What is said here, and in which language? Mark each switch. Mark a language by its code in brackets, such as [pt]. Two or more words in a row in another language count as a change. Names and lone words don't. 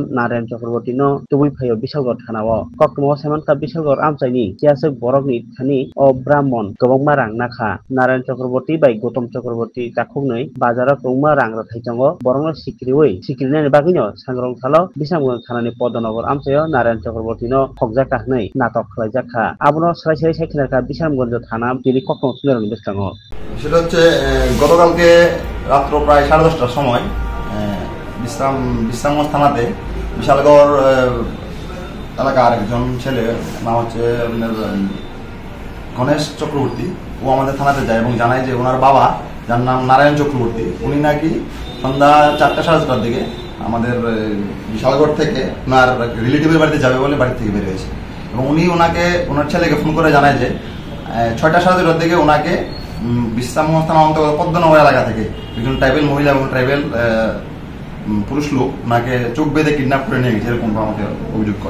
[trp] नारायण चक्रवर्ती नो तुबुई फायो बिशालगढ़ थानाव कक्थुमाव सेमानका बिशालगढ़ आमसाइनि सियासक बरकनि थानि अ ब्राह्मण गोबांमा रां नाखा नारायण चक्रवर्ती बाय गौतम चक्रवर्ती जाखुंनै बाजाराव गोबांमा रां रथाइचंगो बरंनो सिक्रिनायनि बागैनो सांग्रं सालाव बिसामबन थानानि पद्मनगर आमसायाव नारायण चक्रवर्ती नो खगजाका हनै नाटक खालायजाखा आबनो स्राय सायखिनाखा बिसामगंज थाना बिनि कक्थुमाव सुनारनि बेस्ताङो [bn] সেটা হচ্ছে গতকালকে রাত্র প্রায় 10:30টার সময় বিশ্রামগঞ্জ থানাতে বিশালগড় এলাকার একজন ছেলে নাম হচ্ছে গণেশ চক্রবর্তী ও আমাদের থানাতে যায় এবং জানায় যে ওনার বাবা যার নাম নারায়ণ চক্রবর্তী উনি নাকি সন্ধ্যা 4:30টার দিকে আমাদের বিশালগড় থেকে ওনার রিলেটিভের বাড়িতে যাবে বলে বাড়ি থেকে বের হয়েছে এবং উনি ওনার ছেলেকে ফোন করে জানায় যে 6:30টার দিকে ওনাকে বিশ্রামগঞ্জ থানা অন্তর্গত পদ্মনগর এলাকা থেকে একজন ট্রাইবেল মহিলা এবং ট্রাইবেল পুরুষ লোক ওনাকে চোখ বেঁধে কিডন্যাপ করে নিয়ে গেছে এরকম আমাকে অভিযোগ করে।